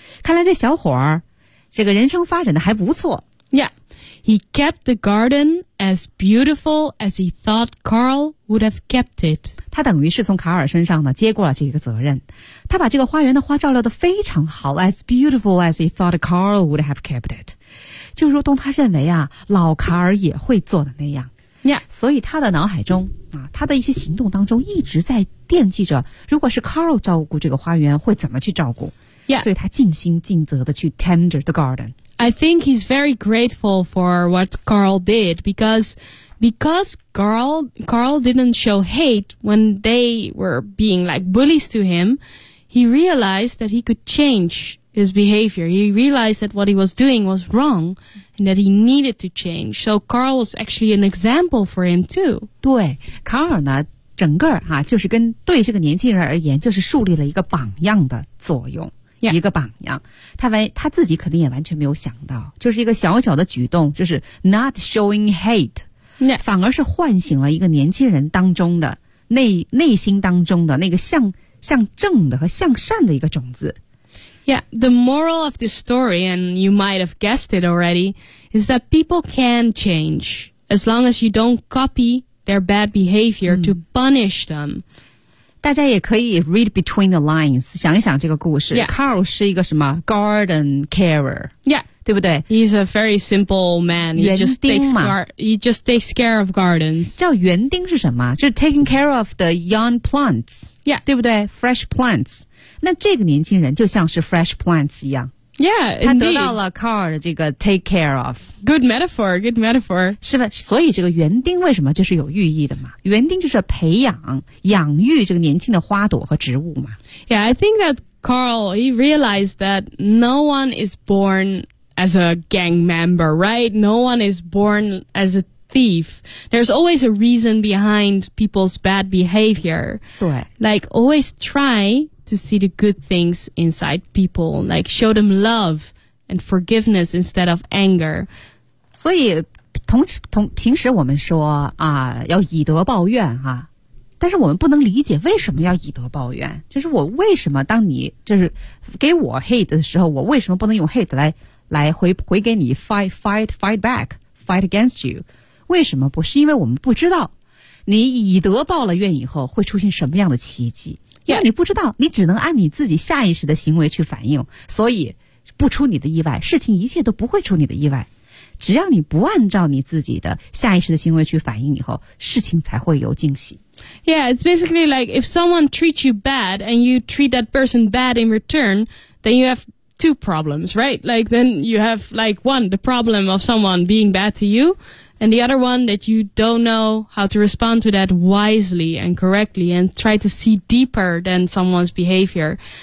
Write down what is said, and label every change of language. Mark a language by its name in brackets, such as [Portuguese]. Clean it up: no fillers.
[Chinese] 看来这小伙儿这个人生发展的还不错。 [English] Yeah, he kept the garden as beautiful as he thought Carl would have kept it. [Chinese] 他等于是从卡尔身上呢接过了这个责任。他把这个花园的花照料得非常好 , [English] as beautiful as he thought Carl would have kept it. [Chinese] 就如同他认为啊老卡尔也会做的那样。 [English] Yeah. [Chinese] 所以他的脑海中啊他的一些行动当中一直在惦记着如果是 Carl 照顾这个花园会怎么去照顾。 [English] Yeah. [Chinese] 所以他尽心尽责地去 [English] tender the garden. I think he's very grateful for what Carl did because Carl didn't show hate when they were being like bullies to him. He realized that he could change his behavior. He realized that what he was doing was wrong and that he needed to change. So Carl was actually an example for him too. [Chinese] 对 Carl 呢整个啊就是跟对这个年轻人而言就是树立了一个榜样的作用。 [English] Yeah. [Chinese] 一个榜样他自己可能也完全没有想到就是一个小小的举动就是 [English] not showing hate、 yeah. [Chinese] 反而是唤醒了一个年轻人当中的 内心当中的那个 向正的和向善的一个种子 [English] Yeah, the moral of this story and you might have guessed it already is that people can change as long as you don't copy their bad behavior、to punish them [Chinese] 大家也可以 [English] read between the lines, [Chinese] 想一想这个故事。 [English] Yeah. [Chinese] Carl 是一个什么 [English] garden carer. Yeah. [Chinese] 对不对 [English] He's a very simple man. [Chinese] 园丁嘛。 [English] He just takes care of gardens. [Chinese] 叫园丁是什么就是 [English] taking care of the young plants. Yeah. [Chinese] 对不对 [English] Fresh plants. [Chinese] 那这个年轻人就像是 fresh plants 一样。 [English] Yeah, indeed. [Chinese] 他得到了 Carl 的这个 [English] take care of. Good metaphor, good metaphor. [Chinese] 是吧？所以这个园丁为什么就是有寓意的嘛？园丁就是培养、养育这个年轻的花朵和植物嘛。 [English] Yeah, I think that Carl, he realized that no one is born as a gang member, right? No one is born as a thief. There's always a reason behind people's bad behavior. [Chinese] 对。 [English] Like, always try... to see the good things inside people, like show them love and forgiveness instead of anger. [Chinese] 所以平时我们说啊要以德报怨啊但是我们不能理解为什么要以德报怨就是我为什么当你就是给我 hate 的时候我为什么不能用 hate 来回给你 [English] fight back, fight against you? [Chinese] 为什么不是因为我们不知道你以德报了怨以后会出现什么样的奇迹。 [English] Yeah. [Chinese] 因为你不知道你只能按你自己下意识的行为去反应所以不出你的意外事情一切都不会出你的意外只要你不按照你自己的下意识的行为去反应以后事情才会有惊喜 [English] Yeah, it's basically like if someone treats you bad and you treat that person bad in return then you have two problems, right? Like then you have like one, the problem of someone being bad to youAnd the other one that you don't know how to respond to that wisely and correctly and try to see deeper than someone's behavior.